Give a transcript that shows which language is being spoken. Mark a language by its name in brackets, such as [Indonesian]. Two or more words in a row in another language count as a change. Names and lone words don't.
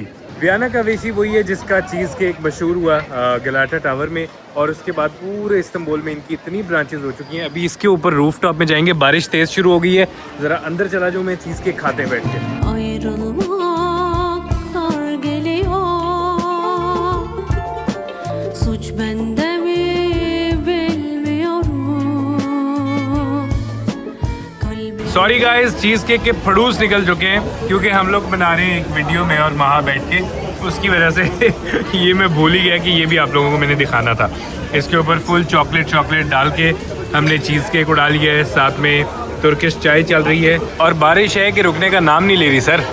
[Hindi] वियना का वेशी वही है जिसका [English] cheese cake [Hindi] मशहूर हुआ गलाटा टावर में, और उसके बाद पूरे इस्तांबुल में इनकी इतनी ब्रांचेज हो चुकी हैं। अभी इसके ऊपर [English] roof top [Hindi] में जाएंगे, बारिश तेज़ शुरू हो गई है, ज़रा अंदर चला जाऊँ मैं [English] cheese cake [Hindi] खाते बैठ के। [Turkish] Ben de mi bilmiyorum. Kalbim [English] sorry guys, cheese cake [Hindi] के फड़ूस निकल चुके हैं क्योंकि हम लोग बना रहे हैं एक वीडियो में और वहाँ बैठ के, उसकी वजह से ये मैं भूल ही गया कि ये भी आप लोगों को मैंने दिखाना था। इसके ऊपर [English] full chocolate [Hindi] डाल के हमने [English] cheese cake [Hindi] उड़ा लिया है, साथ में तुर्किश चाय चल रही है और बारिश है कि रुकने का नाम नहीं ले रही सर।